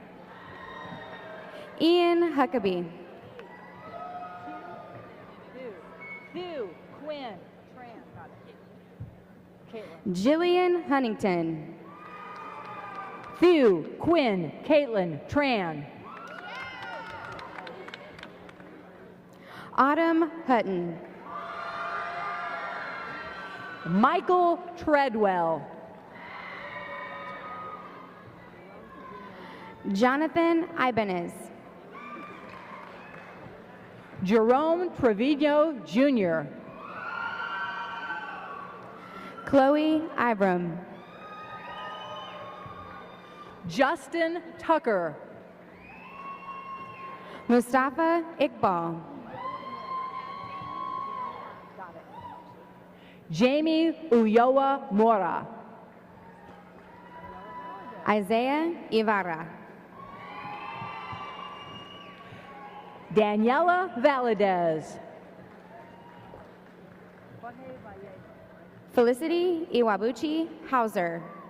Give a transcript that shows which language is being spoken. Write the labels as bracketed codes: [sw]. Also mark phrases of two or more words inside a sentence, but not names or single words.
[en] Ian Huckabee. Hugh Quinn Tran. Jillian Huntington. Thew Quinn Caitlin Tran. Autumn Hutton. Michael Treadwell. Jonathan Ibanez. Jerome Trevino Jr. Chloe Ibram. Justin Tucker. Mustafa Iqbal. Jamie Ulloa Mora. Isaiah Ibarra. Daniela Valadez. Felicity Iwabuchi Hauser.